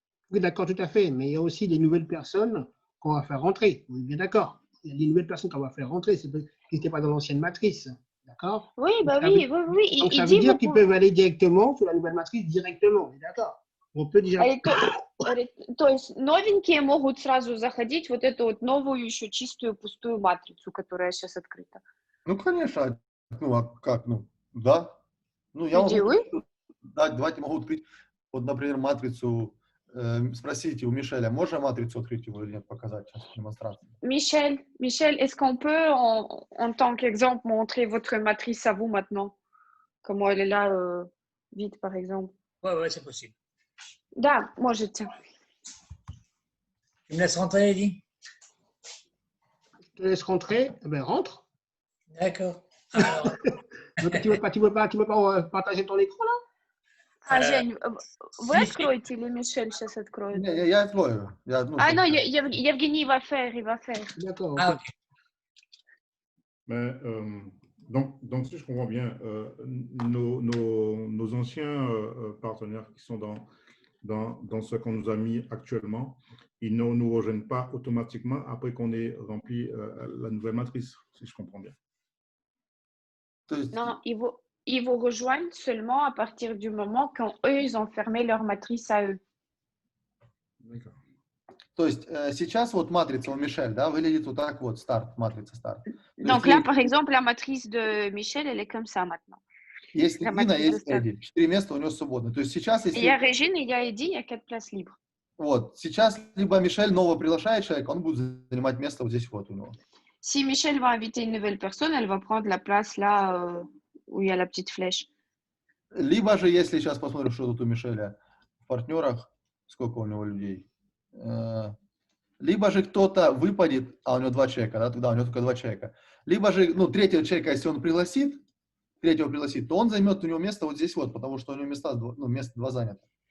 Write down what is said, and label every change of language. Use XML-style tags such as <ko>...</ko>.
<fr>Oui, d'accord, tout à fait. Mais il y a aussi des nouvelles personnes qu'on va faire rentrer. On est bien d'accord. Il y a des nouvelles personnes qu'on va faire rentrer. C'est qui n'étaient pas dans l'ancienne matrice. D'accord? Oui, bah donc, oui. Donc, ça veut dire qu'ils peuvent aller directement sur la nouvelle matrice directement. D'accord? On peut déjà...</fr> <ru>То есть новенькие могут сразу заходить в вот эту вот новую, еще чистую, пустую матрицу, которая сейчас открыта. Ну, конечно. Ну, а как? Ну, да. Ну, я могу... Да, давайте могу открыть, вот, например, матрицу. Спросите у Мишеля, можно матрицу открыть его или нет, показать сейчас в démonstration.</ru> <fr>Michel, est-ce qu'on peut, en tant qu'exemple, montrer votre matrice à vous maintenant? Comment elle est là, vite, par exemple? Ouais, c'est possible.</fr> <ru>Да, можете.</ru> <fr>Tu me laisses rentrer, Eddie? Je te laisse rentrer. Eh bien, rentre. D'accord. Alors... tu veux pas partager ton écran, là?</fr> <ru>Жень, вы откроете или Мишель сейчас откроет? Я открою.</ru> <fr>Non, Евгений va faire, il va faire. D'accord. Ah, ok. Mais, donc, si je comprends bien, nos anciens partenaires qui sont dans ce qu'on nous a mis actuellement, ils ne nous rejoignent pas automatiquement après qu'on ait rempli la nouvelle matrice, si je comprends bien. Non, ils vous rejoignent seulement à partir du moment quand eux, ils ont fermé leur matrice à eux. D'accord.</fr> <ru>То есть сейчас вот матрица у Мишель, да, выглядит вот так вот, матрица старт.</ru> <fr>Donc là, par exemple, la matrice de Michel, elle est comme ça maintenant.</fr> <ru>Есть Регина, есть Эдди. 4 места у него свободны. То есть сейчас, если...</ru> <fr>Il y a Régine, il y a Eddie, il y a 4 places libres.</fr> <ru>Вот, сейчас либо Мишель нового приглашает человека, он будет занимать место вот здесь вот у него.</ru> <fr>Si Michel va inviter une nouvelle personne, elle va prendre la place là où il y a la petite flèche.</fr> <ru>Либо же, если сейчас посмотрим, что тут у Мишеля в партнерах, сколько у него людей, либо же кто-то выпадет, а у него 2 человека, да, тогда у него только 2 человека. Либо же, ну, третьего человека, если он пригласит, то он займет у него место вот здесь вот, потому что у него место 2 занято.</ru>